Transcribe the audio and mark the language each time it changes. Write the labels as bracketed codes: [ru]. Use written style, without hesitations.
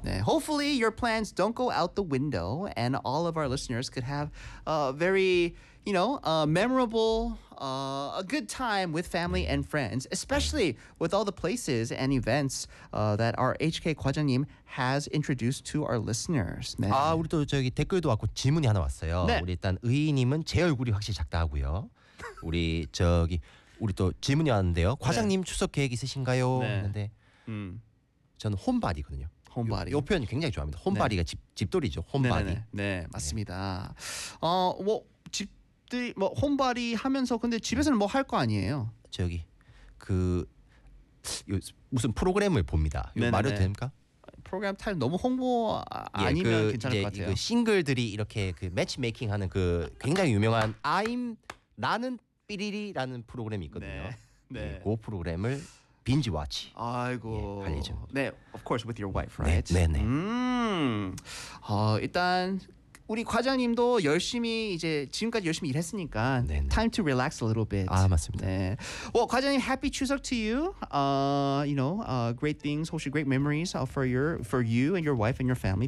[en] 네, Hopefully your plans don't go out the window and all of our listeners could have a very you know a memorable a good time with family 네. and friends especially 네. with all the places and events that our HK 과장님 has introduced to our listeners [ko] 네. 아 우리 또 저기 댓글도 왔고 질문이 하나 왔어요 네. 우리 일단 의인님은 제 얼굴이 확실히 작다 하고요 우리 저기 우리 또 질문이 왔는데요 과장님 네. 추석 계획 있으신가요? 네. 했는데 저는 홈바디거든요 홈바디 요 표현 굉장히 좋아합니다 홈바디가 네. 집돌이죠 홈바디 네, 네, 네. 네 맞습니다 네. 뭐 집들이 뭐 홈바디 하면서 근데 집에서는 뭐 할 거 아니에요 저기 그 요, 무슨 프로그램을 봅니다 말해도 됩니까? 프로그램 타임 너무 홍보 아니면 예, 그 괜찮을 것 같아요 그 싱글들이 이렇게 그 매치메이킹 하는 그 굉장히 유명한 나는 삐리리라는 프로그램이 있거든요. 네. 네. 그 프로그램을 [en] 빈지 와치. [ko] 아이고. 할 예정. [en] 네, of course with your wife, right? [ko] 네, 네. 일단 우리 과장님도 열심히 이제 지금까지 열심히 일했으니까 네네. [en] time to relax a little bit. [ko] 아, 맞습니다. [en] 네. Well, 과장님 happy 추석 to you. You know, great things, hopefully great memories for you and your wife and your family.